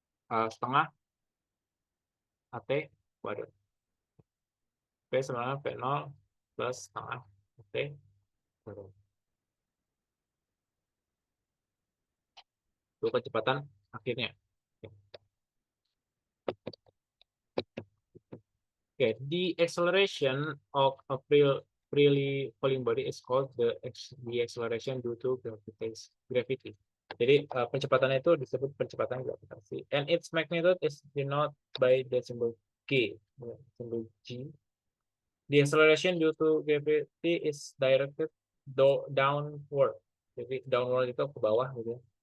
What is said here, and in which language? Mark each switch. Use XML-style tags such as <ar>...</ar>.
<id>setengah AT kuadrat. P sama P0 plus setengah AT kuadrat. Itu kecepatan akhirnya.</id> <en>Okay, the acceleration of a freely falling body is called the acceleration due to gravity.</en> <id>Jadi pencepatannya itu disebut percepatan gravitasi.</id> <en>And its magnitude is denoted by the symbol G, symbol G. The acceleration due to gravity is directed downward.</en> <id>Jadi downward itu ke bawah gitu.</id>